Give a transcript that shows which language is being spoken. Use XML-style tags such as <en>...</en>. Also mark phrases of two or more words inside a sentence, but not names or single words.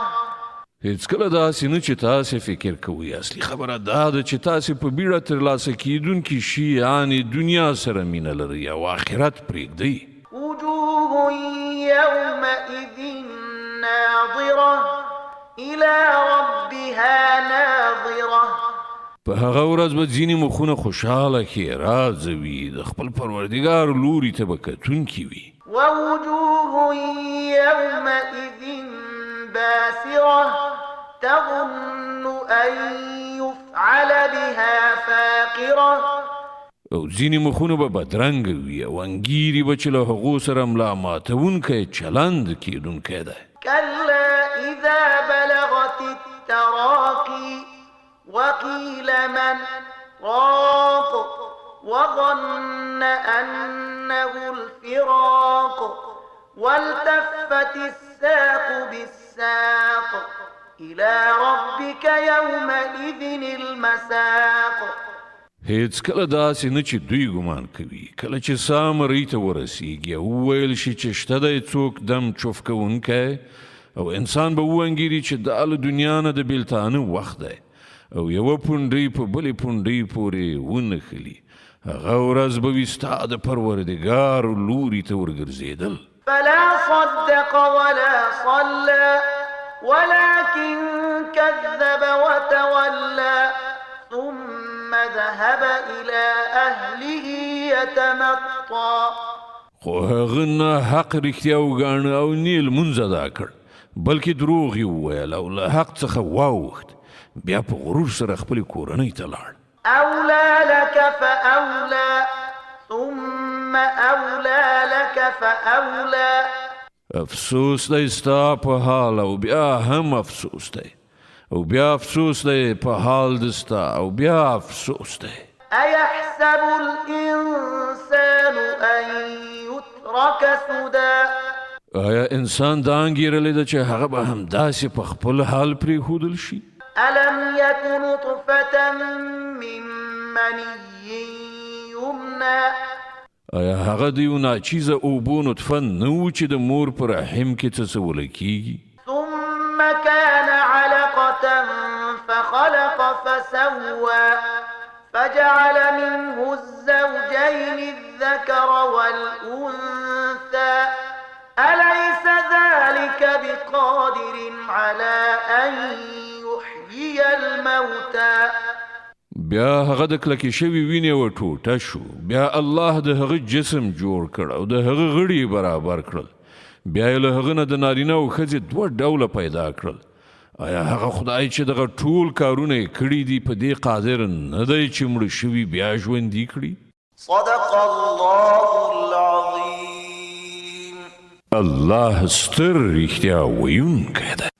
<ps>هېڅکله داسې نه چې تاسې فکر کوئ اصلي خبره دا ده چې تاسې په بیړه ترلاسه کیدونکي شي یعنې دنیا سره مینه لرئ او آخرت پرېږدئ.</ps> <ar>وجوه يومئذ ناظرة إلى ربها ناظرة.</ar> <ps>په هغه ورځ به ځینې مخونه خوشحاله ښېرازه وي د خپل پروردګار لوري ته به کتونکي وي.</ps> <ar>ووجوه يومئذ باسرة تظن أن يفعل بها فاقرة.</ar> <ps>او ځینې مخونه به بدرنګه وي او انګیري به چې له هغو سره ملا ماتونکی چلند کیدونکی دی.</ps> <ar>كلا إذا بلغت التراقي وقيل من راق وظن أنه الفراق والتفت الساق بالساق إلى ربك يومئذ المساق.</ar> <ps>هیڅ کله داسې نه چې دوی ګمان کوي کله چې سا مرۍ ته ورسیږي او وویل شي چې شته دی څوک دم چوف کوونکی او انسان به وانګیري چې دا له دنیا نه د بیلتانه وخت دی او یوه پونډۍ په بلې پونډۍ پورې ونښلي هغه ورځ به وي ستا د پروردګار لوري ته ورګرځېدل</ps> <ar>فلا صدق ولا صلى ولكن كذب وتولى ثم ذهب إلى أهله يتمطى</ar> <ps>خو هغه نه حق رښتیا وګاڼه او نه لمونځ ادا کړ بلکې دروغ یې وویل او له حق څخه واوښت بیا په غرور سره خپلې کورنۍ ته لاړ</ps> <ar>أولى لك فأولى ثم أولى لك فأولى</ar> <ps>افسوس دی ستا په حال او بیا هم افسوس دی او بیا افسوس دی په حال د ستا او بیا افسوس دی</ps> <ar>أيحسب الإنسان أن يترك سدى</ar> <ps>آیا انسان دا انګیرلی ده چې هغه به همداسې په خپل حال پرېښودل شي</ps> <ar>ألم يك نطفة من مني يمنى</ar> <ps>آیا هغه د یو ناچیزه اوبو نطفه نه و چې د مور په رحم کې څڅوله کیږي</ps> <ar>ثم كان علقة فخلق فسوى فجعل منه الزوجين الذكر والأنثى أليس ذلك بقادر على أن يحيي الموتى</ar> <ps>بیا هغه د کلکې شوي وینې یوه ټوټه شو بیا الله د هغه جسم جوړ کړ او د هغه غړي برابر کړل بیا یې له هغه نه د نارینه او ښځې دوه ډوله پیدا کړل آیا هغه خدای چې دغه ټول کارونه یې کړي دي په دې قادر نه دی چې مړه شوي بیا ژوندي کړي</ps> <ar>صدق الله العظيم</ar> <ps>الله ستر رښتیا ویونکی دی</ps>